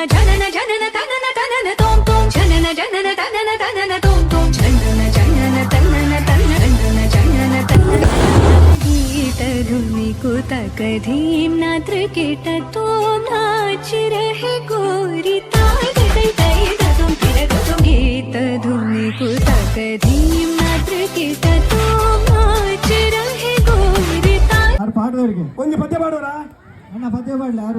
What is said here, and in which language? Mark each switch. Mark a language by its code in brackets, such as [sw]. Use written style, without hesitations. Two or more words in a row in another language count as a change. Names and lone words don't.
[hi] जनन जनन तनन तनन तोम तोम जनन जनन तनन तनन तोम तोम जनन जनन तनन तनन जनन तनन गीत धुनि कुतक धीम नात्र कीट तोम नाच रहे गोरी ताय तय तय तुम फिर तुम गीत धुनि कुतक धीम नात्र कीट तोम नाच रहे [kn] ಪಾಡುವವರಿಗೆ ಒಂದು ಪದ್ಯ ಪಾಡೋರಾ ಅಣ್ಣ ಪದ್ಯ ಪಾಡಲಿ ಯಾರು